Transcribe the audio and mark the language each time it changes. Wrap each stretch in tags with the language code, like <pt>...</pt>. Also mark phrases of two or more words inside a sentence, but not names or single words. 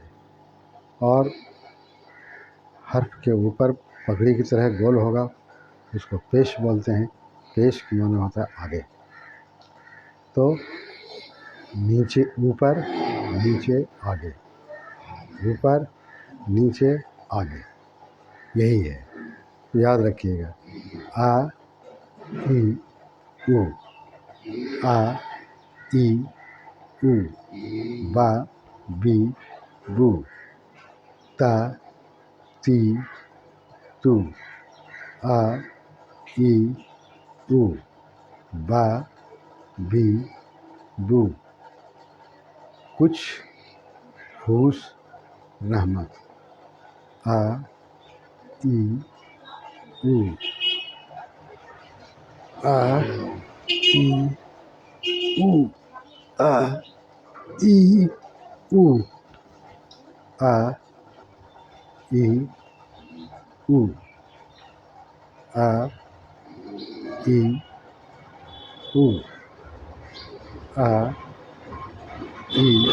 <hi>और हर्फ के ऊपर पगड़ी की तरह गोल होगा उसको पेश बोलते हैं, पेश के माना होता है आगे। तो नीचे ऊपर नीचे आगे, ऊपर नीचे आगे, यही है। याद रखिएगा, आ ई ऊ आ ई ऊ बा बी बू ता ती तू आ ई ऊ बा बी बू कुछ फूस रहमत। आ ई ऊ आ ई ऊ आ ई ऊ आ ई ऊ आ ई ऊ आ ई</hi>